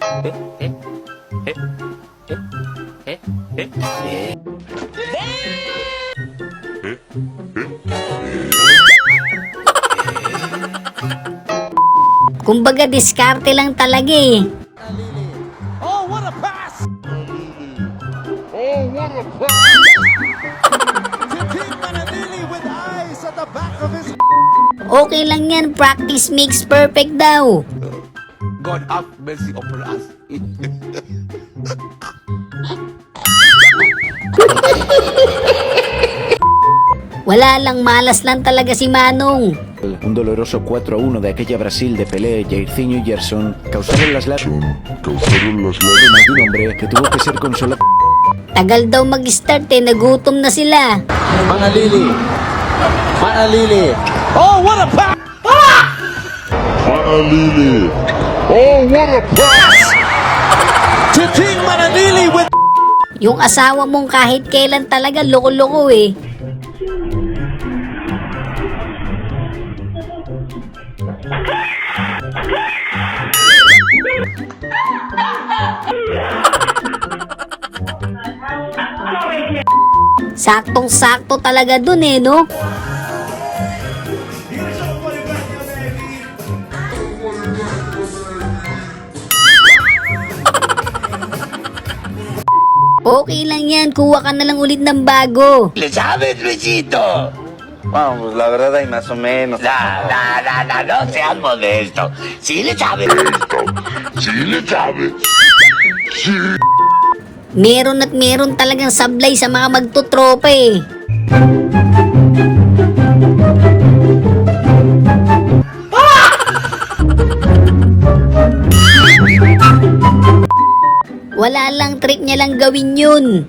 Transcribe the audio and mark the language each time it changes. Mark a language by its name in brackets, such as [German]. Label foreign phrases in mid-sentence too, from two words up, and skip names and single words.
[Filipino] Kumbaga, diskarte lang talaga eh. Okay lang yan, [English] practice makes perfect daw. God have mercy upon us. [Filipino] Wala lang, malas lang talaga si Manong. [Spanish] Un doloroso 4-1 de aquella Brasil de Pelé, Jairzinho y Gerson causaron las lágrimas de un hombre que tuvo que ser consolado. [Filipino] Tagal daw mag-start eh, nagutom na sila. Manalili. Manalili. Manalili. [English] Oh, what a pass! Chiching Manalili with... [Filipino] Yung asawa mong kahit kailan talaga loko-loko eh. Saktong-sakto talaga dun eh, no? Okay lang yan, kuha ka na lang ulit ng bago. [Spanish] ¿Le sabes, Luisito? Bueno, pues la verdad hay más o menos. No seas modesto. Sí le sabes. [Filipino] Meron at meron talagang sablay sa mga magtutropa eh. Wala lang, trip niya lang gawin yun.